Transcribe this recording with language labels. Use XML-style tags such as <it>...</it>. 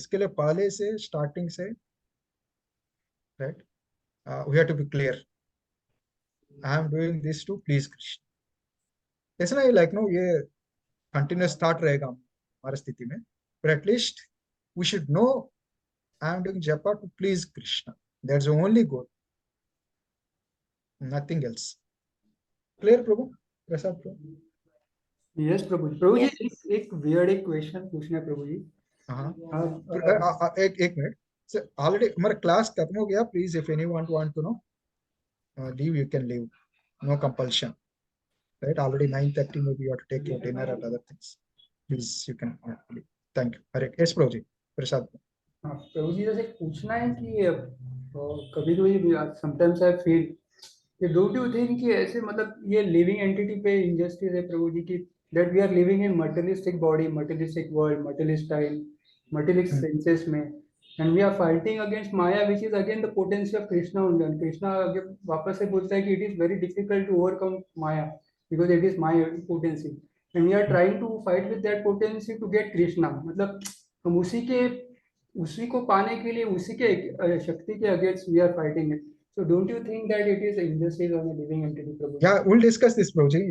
<hi>इसके लिए पहले से,</hi> <en>Starting से, right, we have to be clear, I am doing this to please Krishna.</en> <hi>ऐसा नहीं लाइक नो ये कंटिन्यूस थॉट रहेगा हमारी स्थिति में,</hi> <en>but at least we should know I am doing japa to please Krishna. That's the only goal, nothing else. Clear प्रभु?</en> <hi>Prasad Prabhu?</hi> <en>Yes Prabhu ji.</en> <hi>प्रभु जी एक weird एक question पूछना है प्रभु जी। हाँ, एक मिनट, ऑलरेडी हमारा क्लास खत्म हो गया।</hi> <en>Please if anyone want to no leave, you can leave, no compulsion, right? Already 9:30 maybe you have to take your dinner and other things. Please you can leave. Thank you. Hare yes Prabhu ji, Prasad.</en> <hi>हाँ प्रभु जी, जैसे पूछना है कि कभी कभी</hi> <en>sometimes I feel don't you think</en> <hi>कि ऐसे मतलब ये</hi> <en>Living entity पे injustice है प्रभु जी की, that we are living in materialistic body, materialistic world, materialist time, materialist senses में, and we are fighting against Maya which is again the potency of Krishna only.</en> <hi>Krishna आगे वापस से बोलता है कि</hi> <en>It is very difficult to overcome Maya because it is Maya potency, and we are trying to fight with that potency to get Krishna.</en> <hi>मतलब हम उसी को पाने के लिए उसी के शक्ति के against</hi> <en>We are fighting it. So don't you think that it is injustice on a living entity, Prabhu? Yeah, we'll discuss this, Prabhuji.</en>